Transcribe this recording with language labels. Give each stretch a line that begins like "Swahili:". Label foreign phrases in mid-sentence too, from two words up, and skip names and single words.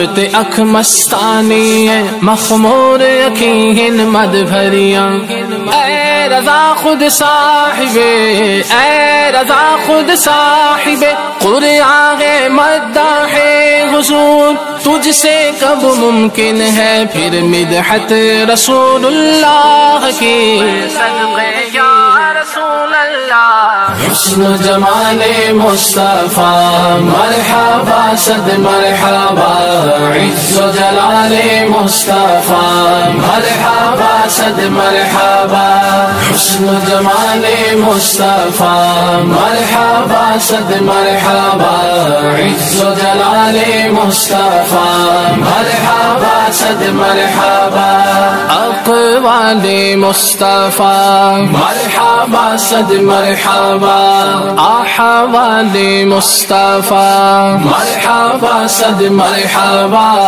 Punjabi: تے اکھ مستانی ہے مخمور اکھیں مد بھریاں
Urdu: اے رضا خود صاحب اے رضا خود صاحب قرآن مداح حضور تجھ سے کب ممکن ہے پھر مدحت رسول اللہ کی صدقے یا رسول اللہ حسن جمال مصطفیٰ مرحبا صد مرحبا عز و جلال مصطفیٰ مرحبا صد مرحبا حسن جمال مصطفیٰ مرحبا صد مرحبا عز و جلال مصطفیٰ مرحبا صد مرحبا اقوال مصطفیٰ مرحبا صد مرحبا احوال مصطفیٰ مرحبا صد مرحبا